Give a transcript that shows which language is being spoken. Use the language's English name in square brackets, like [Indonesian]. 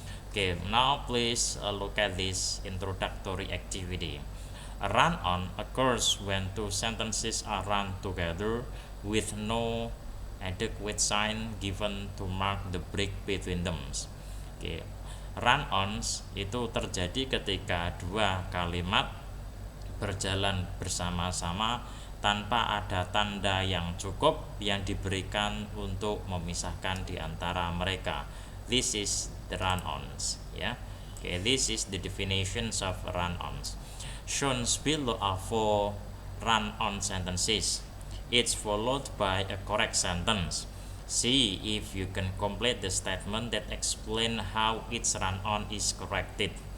[English] Okay, now please look at this introductory activity. A run-on occurs when two sentences are run together with no adequate sign given to mark the break between them. [Indonesian] Okay, run-ons itu terjadi ketika dua kalimat berjalan bersama-sama tanpa ada tanda yang cukup yang diberikan untuk memisahkan di antara mereka. [English] This is the run-ons. Yeah. Okay, this is the definitions of run-ons. Shown below are four run-on sentences. It's followed by a correct sentence. See if you can complete the statement that explain how each run-on is corrected.